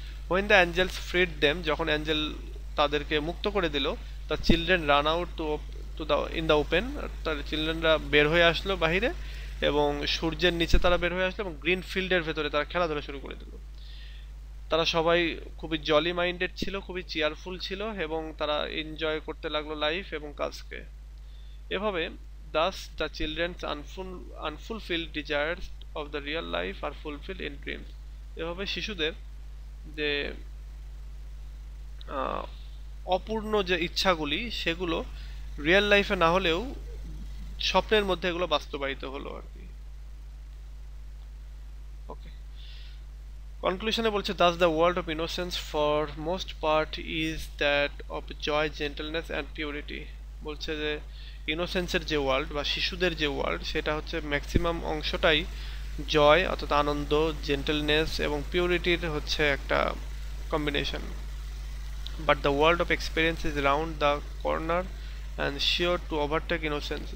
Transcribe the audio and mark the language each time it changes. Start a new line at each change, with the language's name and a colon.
English: When the angels freed them,
Bangla: যখন Angel তাদেরকে মুক্ত করে দিল,
English: the children ran out in the open,
Bangla: তার চিলড্রেনরা বের হয়ে আসলো বাহিরে এবং সূর্যের নিচে তারা বের হয়ে আসলো এবং গ্রিন ফিল্ডের ভেতরে তারা খেলাধুলা শুরু করে দিল। তারা সবাই খুবই জলি মাইন্ডেড ছিল, খুবই চেয়ারফুল ছিল এবং তারা এনজয় করতে লাগলো লাইফ এবং কাজকে। এভাবে
English: thus the children's unfulfilled desires of the real life are fulfilled in dreams।
Bangla: এভাবে শিশুদের যে অপূর্ণ যে ইচ্ছাগুলি সেগুলো রিয়েল লাইফে না হলেও স্বপ্নের মধ্যে এগুলো বাস্তবায়িত হলো আর কি। ওকে, কনক্লুশনে বলছে
English: thus the world of innocence for most part is that of joy, gentleness and purity।
Bangla: বলছে যে ইনোসেন্সের যে ওয়ার্ল্ড বা শিশুদের যে ওয়ার্ল্ড সেটা হচ্ছে ম্যাক্সিমাম অংশটাই জয় অর্থাৎ আনন্দ, জেন্টেলনেস এবং পিউরিটির হচ্ছে একটা combination.
English: But the world of experience is round the corner and sure to overtake innocence.